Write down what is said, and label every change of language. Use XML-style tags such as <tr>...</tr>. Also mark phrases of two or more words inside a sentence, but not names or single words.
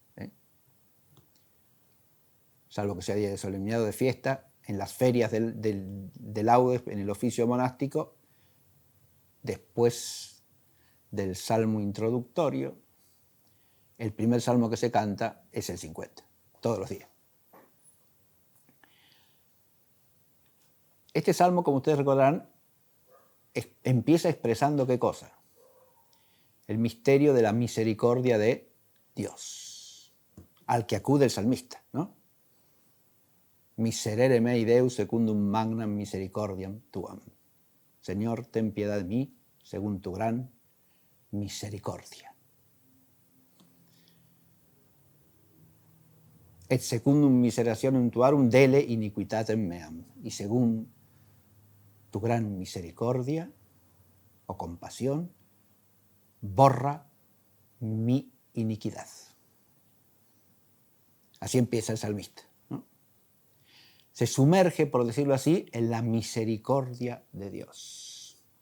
<es>Salvo que sea día de solemnidad o de fiesta, en las ferias de laudes, en el oficio monástico, después del salmo introductorio, el primer salmo que se canta es el 50, todos los días. Este salmo, como ustedes recordarán, empieza expresando ¿qué cosa? El misterio de la misericordia de Dios, al que acude el salmista, ¿no?</es> <la>Miserere mei Deus secundum magnam misericordiam tuam.</la> <es>Señor, ten piedad de mí según tu gran misericordia.</es> <la>Et secundum miserationem tuarum dele iniquitatem meam.</la> <es>Y según tu gran misericordia o compasión, borra mi iniquidad. Así empieza el salmista, ¿no? Se sumerge, por decirlo así, en la misericordia de Dios.</es>